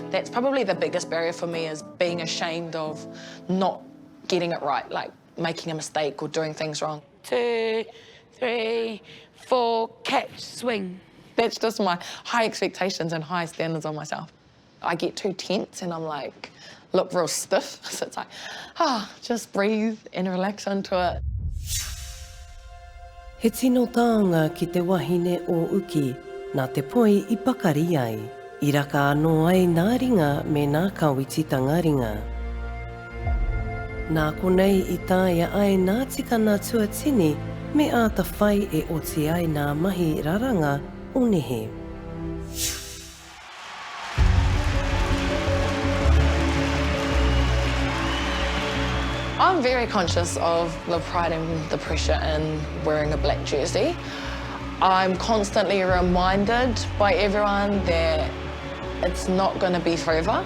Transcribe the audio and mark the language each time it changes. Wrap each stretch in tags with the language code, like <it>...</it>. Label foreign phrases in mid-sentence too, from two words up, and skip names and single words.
<en>That's probably the biggest barrier for me, is being ashamed of not getting it right, like making a mistake or doing things wrong. 2, 3, 4, catch, swing. That's just my high expectations and high standards on myself. I get too tense and I'm like, look real stiff. So it's like, just breathe and relax into it.</en> <mi>He tino taonga ki te wahine o uki, nā te poi I pakari ai. I raka anō ai nā ringa me nā kawititanga ringa. Nā konei I tāia ai nā tika nā tuatini, me a ta whai e oti ai nā mahi raranga o nehe.</mi> <en>I'm very conscious of the pride and the pressure in wearing a black jersey. I'm constantly reminded by everyone that it's not going to be forever.</en>